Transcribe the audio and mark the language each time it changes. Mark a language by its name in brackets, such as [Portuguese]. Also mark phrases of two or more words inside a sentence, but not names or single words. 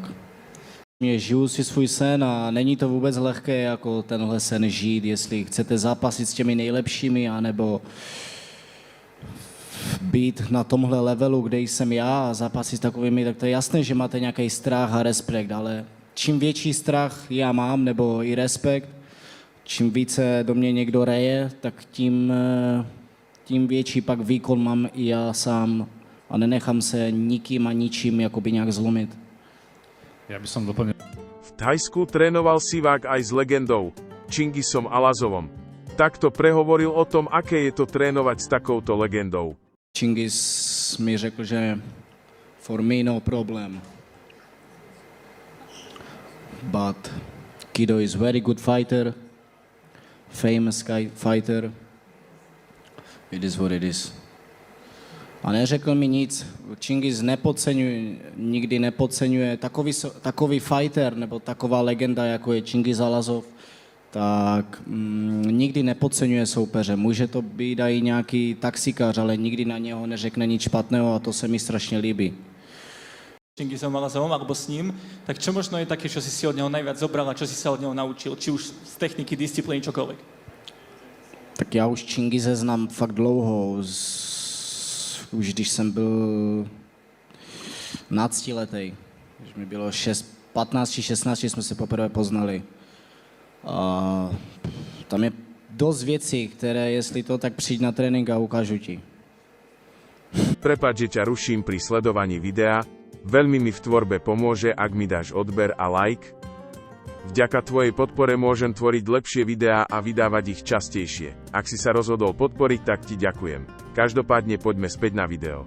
[Czech] Žiju si svůj sen a není to vůbec lehké jako tenhle sen žít, jestli chcete zápasit s těmi nejlepšími, anebo být na tomhle levelu, kde jsem já a zápasit s takovými, tak to je jasné, že máte nějaký strach a respekt, ale čím větší strach já mám, nebo i respekt, čím více do mě někdo reje, tak tím větší pak výkon mám i já sám a nenechám se nikým a ničím jakoby nějak zlomit. [Slovak] Ja by som doplnil. V Thajsku trénoval Sivák aj s legendou, Čingisom Alazovom. Takto prehovoril o tom, aké je to trénovať s takouto legendou. [Czech] Čingis mi řekl, že [English] for me no problem. But Kido is very good fighter, famous fighter. It is what it is. [Czech] A neřekl mi nic. Čingis nikdy nepodceňuje. Takový fighter nebo taková legenda, jako je Čingis Alazov, tak nikdy nepodceňuje soupeře. Může to být i nějaký taxikář, ale nikdy na něho neřekne nic špatného a to se mi strašně líbí. [Slovak] Čingisom Alazovom alebo s ním, tak čo možno je také, čo si od neho najviac zobral a čo si sa od neho naučil, či už z techniky, disciplíny, čokoľvek? [Czech] Tak já už Čingize znám fakt dlouho. Už když jsem byl 15letý, když mi bylo 15 či 16, jsme se poprvé poznali. A tam je dost věcí, které jestli to, tak přijď na trénink a ukážu ti. [Slovak] Prepáč, že ťa ruším pri sledovaní videa. Veľmi mi v tvorbe pomôže, ak mi dáš odber a like. Vďaka tvojej podpore môžem tvoriť lepšie videá a vydávať ich častejšie. Ak si sa rozhodol podporiť, tak ti ďakujem. Každopádne poďme späť na video.